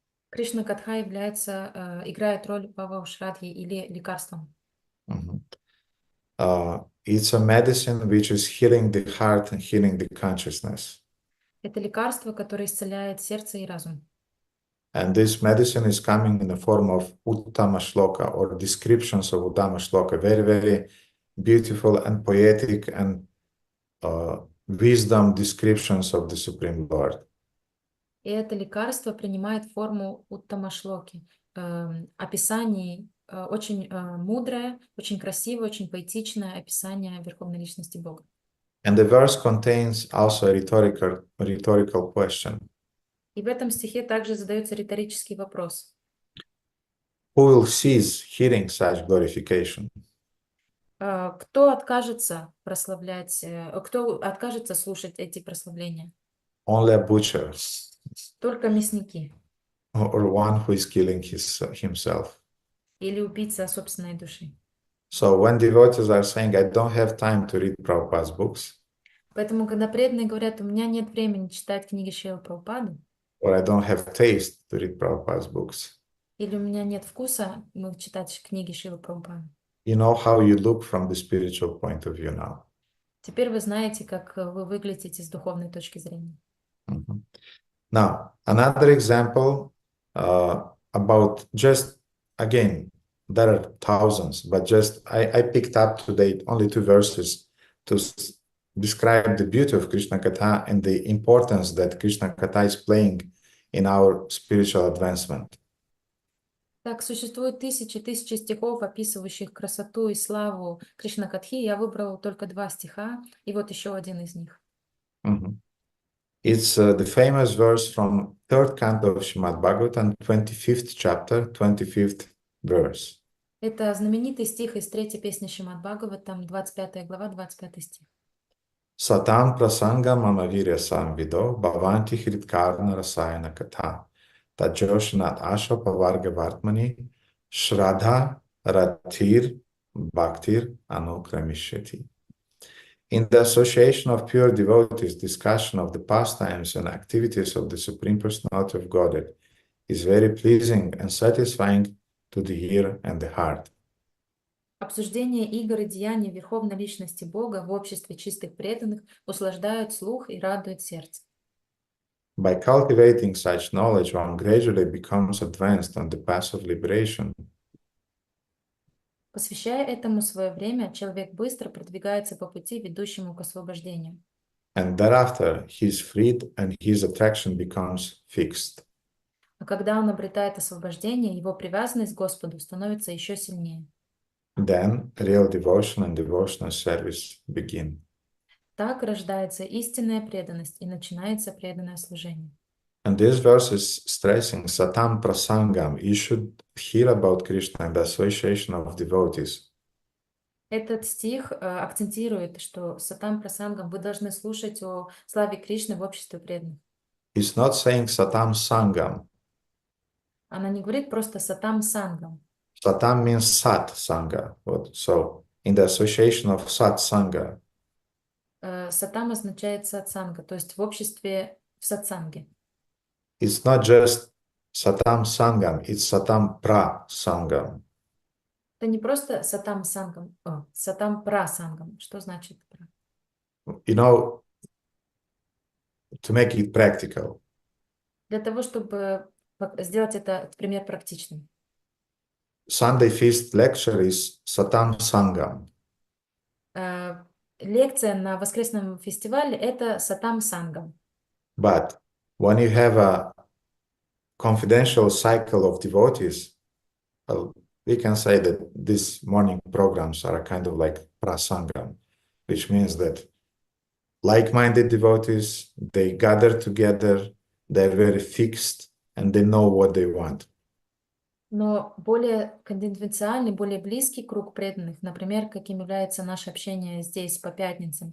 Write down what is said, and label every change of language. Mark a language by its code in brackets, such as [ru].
[ru] Кришна-катха играет роль бхава-ушрадхи или лекарством. Mhm. [en] It's a medicine which is healing the heart and healing the consciousness. [ru] Это лекарство, которое исцеляет сердце и разум. [en] And this medicine is coming in the form of Uttama Shloka or descriptions of Uttama Shloka, very, very beautiful and poetic and wisdom descriptions of the Supreme Lord. [ru] И это лекарство принимает форму уттама-шлоки, описаний, очень мудрое, очень красивое, очень поэтичное описание Верховной Личности Бога. [en] And the verse contains also a rhetorical question. [ru] И в этом стихе также задается риторический вопрос. [en] Who will cease hearing such glorification? [ru] Кто откажется прославлять, кто откажется слушать эти прославления? [en] Only a butcher [ru] Только мясники [en] or one who is killing himself. [ru] или убийца собственной души. [en] So when devotees are saying, I don't have time to read Prabhupada's books, [ru] Поэтому, когда преданные говорят, у меня нет времени читать книги Шрилы Прабхупады, [en] or I don't have taste to read Prabhupada's books, [ru] или у меня нет вкуса читать книги Шрилы Прабхупады, [en] you know how you look from the spiritual point of view now. [ru] теперь вы знаете, как вы выглядите с духовной точки зрения. Mhm. [en] Now, another example about just, again, there are thousands, but just I picked up today only two verses to describe the beauty of Krishna Katha and the importance that Krishna Katha is playing in our spiritual advancement. [ru] Так, существует тысячи стихов, описывающих красоту и славу Кришна-катхи. Я выбрала только 2 стиха, и вот еще один из них. Mhm. [en] It's the famous verse from 3rd canto of Shrimad-Bhagavatam, 25th chapter, 25th verse. [ru] Это знаменитый стих из 3-й песни Шримад-Бхагаватам, 25 глава, 25 стих. [sa] Satam prasanga mama virya samvido bhavanti hritkarna rasayana katha tajoshanat asha pavarga vartmani shraddha ratir bhaktir anukramishati. [en] In the association of pure devotees, discussion of the pastimes and activities of the Supreme Personality of Godhead is very pleasing and satisfying to the ear and the heart. [ru] Обсуждение игр и деяний Верховной Личности Бога в обществе чистых преданных услаждают слух и радует сердце. [en] By cultivating such knowledge, one gradually becomes advanced on the path of liberation. [ru] Посвящая этому свое время, человек быстро продвигается по пути, ведущему к освобождению. [en] And thereafter, he is freed and his attraction becomes fixed. [ru] А когда он обретает освобождение, его привязанность к Господу становится еще сильнее. [en] Then real devotion and devotional service begin. [ru] Так рождается истинная преданность и начинается преданное служение. [en] And this verse is stressing Satam Prasangam. You should hear about Krishna and the association of devotees. [ru] Этот стих акцентирует, что сатам прасангам вы должны слушать о славе Кришны в обществе преданных. [en] It's not saying Satam Sangam. [ru] Она не говорит просто сатам сангам. [en] Satam means Sat Sangha. So in the association of Sat Sangha. [ru] Сатам означает сатсанга, то есть в обществе в сатсанге. [en] It's not just Satam Sangam, it's Satam Pra Sangam. [ru] Это не просто сатам сангам, сатам прасангам. Что значит пра? [en] You know, to make it practical. [ru] Для того, чтобы сделать это пример практичным. [en] Sunday Feast lecture is Satam Sangam. [ru] лекция на воскресном фестивале — это Сатам Сангам. [en] But when you have a confidential cycle of devotees, we can say that these morning programs are a kind of like prasangam, which means that like-minded devotees, they gather together, they're very fixed, and they know what they want. [ru] Но более конфиденциальный, более близкий круг преданных, например, каким является наше общение здесь по пятницам.